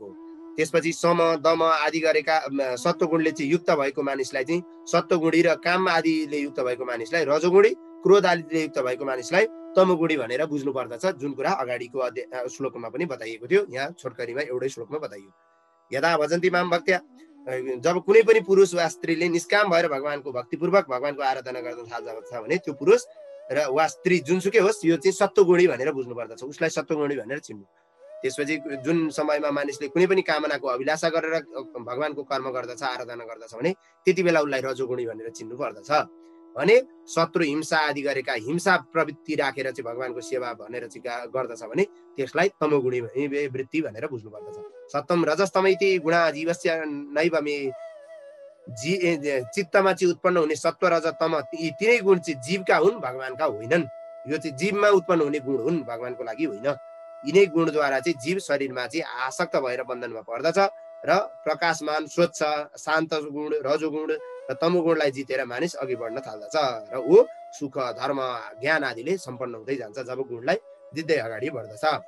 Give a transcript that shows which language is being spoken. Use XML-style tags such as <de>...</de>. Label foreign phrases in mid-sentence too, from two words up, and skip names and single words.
<ne>त्यसपछि सम दम आदि गरेका सत्वगुणले चाहिँ युक्त भएको मानिसलाई चाहिँ सत्वगुणी र काम आदिले युक्त भएको मानिसलाई रजोगुणी, क्रोध आदिले युक्त भएको मानिसलाई तमोगुणी भनेर बुझ्नु पर्दछ, जुन कुरा अगाडिको श्लोकमा पनि बताइएको थियो। यहाँ छोटकरीमा एउटै श्लोकमा बताइयो।</ne> <sa>यदा भजन्ति माम भक्त्या,</sa> <ne>जब कुनै पनि पुरुष वा स्त्रीले निष्काम भएर भगवानको भक्तिपूर्वक भगवानको आराधना गर्न थाल्छ भने त्यो पुरुष र वा स्त्री जुनसुकै होस् यो चाहिँ सत्वगुणी भनेर बुझ्नु पर्दछ, उसलाई सत्वगुणी भनेर चिन्नु। त्यसपछि जुन समयमा मानिसले कुनै पनि कामनाको अभिलाषा गरेर भगवानको कर्म गर्दछ, आराधना गर्दछ भने त्यति बेला उसलाई रजोगुणी भनेर चिन्नु पर्दछ। भने शत्रु हिंसा आदि गरेका हिंसा प्रवृत्ति राखेर चाहिँ भगवानको सेवा भनेर चाहिँ गर्दछ भने त्यसलाई तमोगुणी वृत्ति भनेर बुझ्नु पर्दछ।</ne> <sa>सत्तम रजस्तम इति गुणा जीवस्य नैव मे,</sa> <ne>चित्तमा चाहिँ उत्पन्न हुने सत्व रज तम यी तिनै गुण चाहिँ जीवका हुन्, भगवानका होइनन्। यो चाहिँ जीवमा उत्पन्न हुने गुण हुन्, भगवानको लागि होइन। यिनै गुणद्वारा चाहिँ जीव शरीरमा चाहिँ आसक्त भएर बन्धनमा पर्दछ र प्रकाशमान स्वच्छ शान्त गुण रजोगुण र तमोगुणलाई जितेर मानिस अघि बढ्न थाल्दछ र ऊ सुख धर्म ज्ञान आदिले सम्पन्न हुँदै जान्छ जब गुणलाई जित्दै अगाडि बढ्दछ।</ne>